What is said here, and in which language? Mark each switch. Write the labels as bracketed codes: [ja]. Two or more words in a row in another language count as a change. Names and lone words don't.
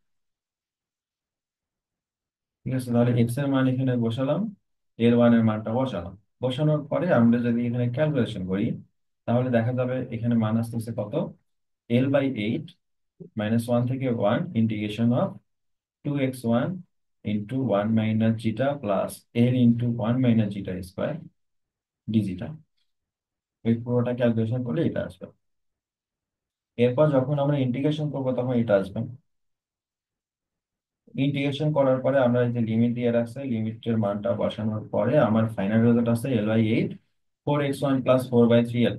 [bn] ঠিক আছে, তাহলে x এর মান এখানে বসালাম, L1 এর মানটা বসালাম। বসানোর পরে আমরা যদি এখানে ক্যালকুলেশন করি, তাহলে দেখা যাবে এখানে মান আসতেছে কত, L/8, -1 থেকে 1 [en] integration of [bn] 2x1 ইন্টু 1 - ζ প্লাস L ইন্টু 1 - ζ² dζ। এই পুরোটা ক্যালকুলেশন করলে এটা আসবে। এরপর যখন আমরা ইন্টিগ্রেশন করবো তখন এটা আসবে। ইন্টিগ্রেশন করার পরে আমরা এই যে লিমিট দিয়ে রাখছে, লিমিটের মানটা বসানোর পরে আমার [en] final result [bn] আছে L/8 4x1 + 4/3L।